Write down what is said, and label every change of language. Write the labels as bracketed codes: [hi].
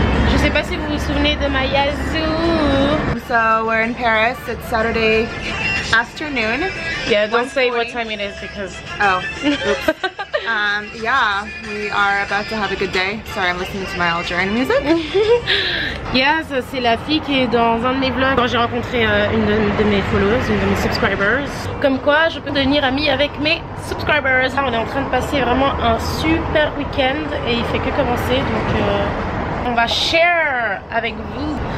[fr] Je sais pas si vous vous souvenez de ma Yazoo. [en] So we're in Paris, it's Saturday afternoon. Yeah, don't say what time it is because... Oh, oops. Yeah, we are about to have a good day. Sorry, I'm listening to my Algerian music. [fr] Yes, c'est la fille qui est dans un de mes vlogs. Quand j'ai rencontré une de mes followers, une de mes subscribers. Comme quoi, je peux devenir amie avec mes subscribers. On est en train de passer vraiment un super week-end et il fait que commencer. Donc, on va share avec vous.